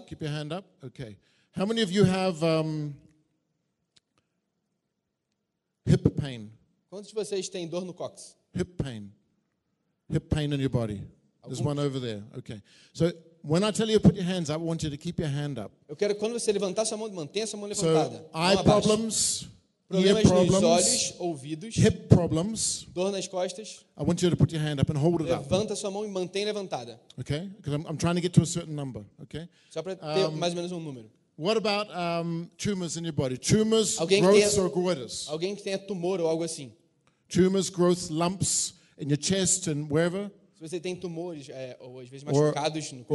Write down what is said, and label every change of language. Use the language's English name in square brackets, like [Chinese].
[English] Keep your hand up. Okay. How many of you have hip pain? [Portuguese] Quantos de vocês têm dor no cóccix? [English] Hip pain in your body. There's one over there. Okay. So when I tell you to put your hands up, I want you to keep your hand up. [Portuguese] Eu quero quando você levantar sua mão, mantenha sua mão levantada. [English] So eye problems, [Portuguese] problemas [English] ear problems, [Portuguese] nos olhos, ouvidos, [English] hip problems, [Portuguese] dor nas costas. [English] I want you to put your hand up and hold it up. [Portuguese] Levanta sua mão e mantém levantada. [English] Okay? Because I'm trying to get to a certain number. Okay? [Portuguese] Só para ter mais ou menos um número. [English] What about tumors in your body? Tumors, growths, or goiters? [Portuguese] Alguém que tenha tumor ou algo assim. [English] Tumors, growths, lumps in your chest and wherever. [Portuguese] Se você tem tumores, ou às vezes machucados no corpo.